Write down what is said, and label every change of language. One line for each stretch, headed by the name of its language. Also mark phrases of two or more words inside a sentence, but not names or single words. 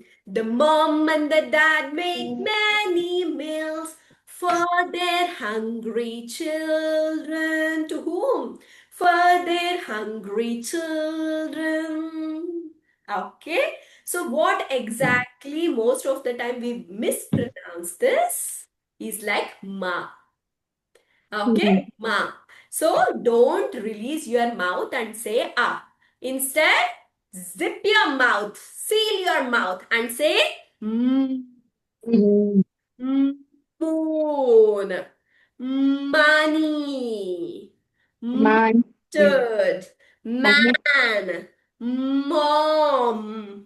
English: The mom and the dad make many meals for their hungry children. To whom? For their hungry children. Okay. So what exactly most of the time we mispronounce this is like ma. Okay, ma. So don't release your mouth and say ah. Instead, zip your mouth, seal your mouth and say mm, moon, money, mustard, man, mom.